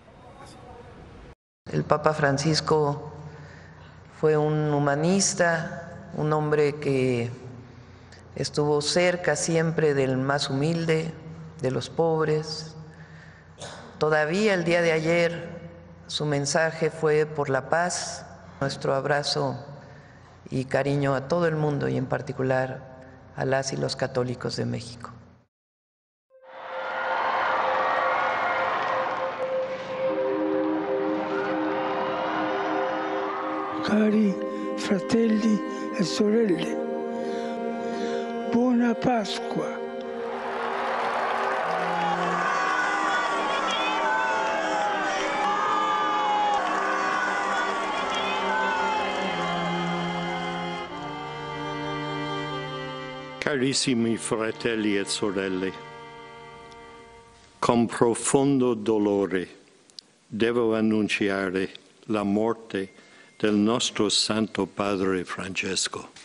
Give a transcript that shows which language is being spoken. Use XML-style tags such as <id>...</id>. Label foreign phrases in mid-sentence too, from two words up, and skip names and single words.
<es>El Papa Francisco fue un humanista, un hombre que estuvo cerca siempre del más humilde, de los pobres. Todavía el día de ayer su mensaje fue por la paz. Nuestro abrazo y cariño a todo el mundo y en particular a las y los católicos de México.</es> <it>Cari fratelli e sorelle, buona Pasqua. Carissimi fratelli e sorelle, con profondo dolore devo annunciare la morte del nostro Santo Padre Francesco.</it>